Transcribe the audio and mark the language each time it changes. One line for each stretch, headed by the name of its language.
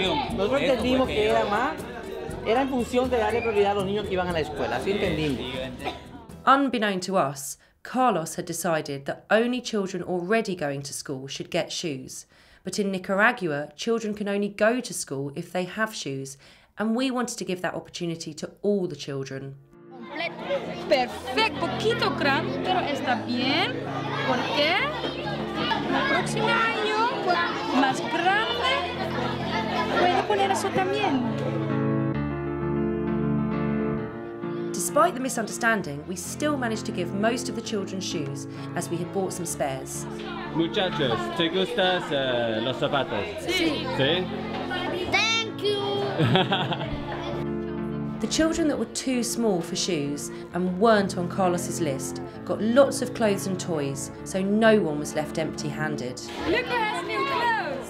Spanish: nosotros entendimos que era más, era en función de darle prioridad a los niños que iban a la escuela, así entendimos.
English: Unbeknown to us, Carlos had decided that only children already going to school should get shoes. But in Nicaragua, children can only go to school if they have shoes, and we wanted to give that opportunity to all the children.
Spanish: Perfecto, poquito grande, pero está bien. ¿Por qué? El próximo año, más grande, puede poner eso también.
English: Despite the misunderstanding, we still managed to give most of the children shoes, as we had bought some spares.
Spanish: Muchachos, ¿te gustan los zapatos? Sí. ¿Sí?
English: Thank you. The children that were too small for shoes and weren't on Carlos's list got lots of clothes and toys, so no one was left empty-handed. Look who has new clothes.